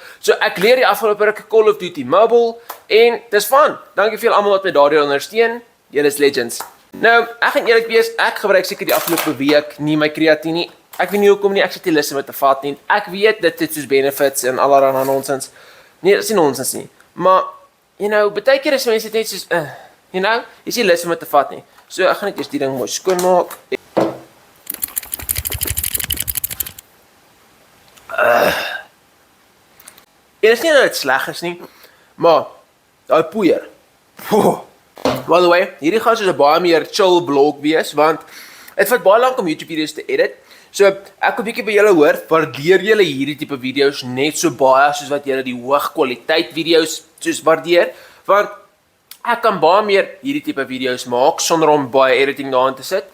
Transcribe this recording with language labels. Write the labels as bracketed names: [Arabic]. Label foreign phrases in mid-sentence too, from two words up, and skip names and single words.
[Afrikaans] So ek leer die afgelope ruk Call of Duty Mobile en dis fun. Dankie vir almal wat my daardie ondersteun. Julle is legends. Nou, ek gaan eerlik wees, ek gebruik seker die afgelope week nie my kreatien nie. Ek weet nie hoekom nie, ek sit nie lus om dit te vat nie. Ek weet dit het soos benefits en allerlei nonsens. Nee, dit is nie nonsens nie. Maar, [English] you know, [Afrikaans] baie keer is mense net soos, [English] you know, [Afrikaans] jy is nie lus om dit te vat nie. So, ek gaan net eers die ding mooi skoon maak. En is nie dat dit sleg is nie, maar, daai poeier. [English] By the way, [Afrikaans] hierdie gaan soos 'n baie meer chill vlog wees, want dit vat baie lank om YouTube video's te edit. So, ek wil bietjie by julle hoor, waardeer julle hierdie tipe video's net so baie soos wat julle die hoogkwaliteit video's soos waardeer? Want ek kan baie meer hierdie tipe video's maak sonder om baie editing daarin te sit.